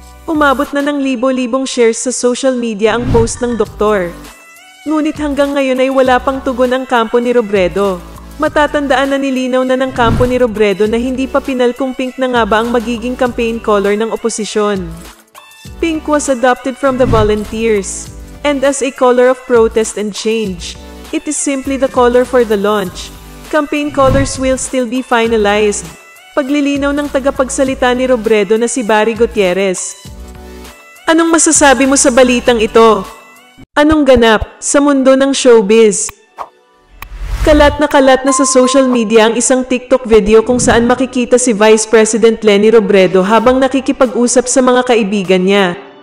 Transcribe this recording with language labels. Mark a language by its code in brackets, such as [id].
[tl] Umabot na ng libo-libong shares sa social media ang post ng doktor. Ngunit hanggang ngayon ay wala pang tugon ang kampo ni Robredo. Matatandaan na nilinaw na ng kampo ni Robredo na hindi pa pinal kung pink na nga ba ang magiging campaign color ng oposisyon. [en] Pink was adopted from the volunteers, and as a color of protest and change. It is simply the color for the launch. Campaign colors will still be finalized. [tl] Paglilinaw ng tagapagsalita ni Robredo na si Barry Gutierrez. Anong masasabi mo sa balitang ito? Anong ganap sa mundo ng showbiz? Kalat na sa social media ang isang TikTok video kung saan makikita si Vice President Leni Robredo habang nakikipag-usap sa mga kaibigan niya.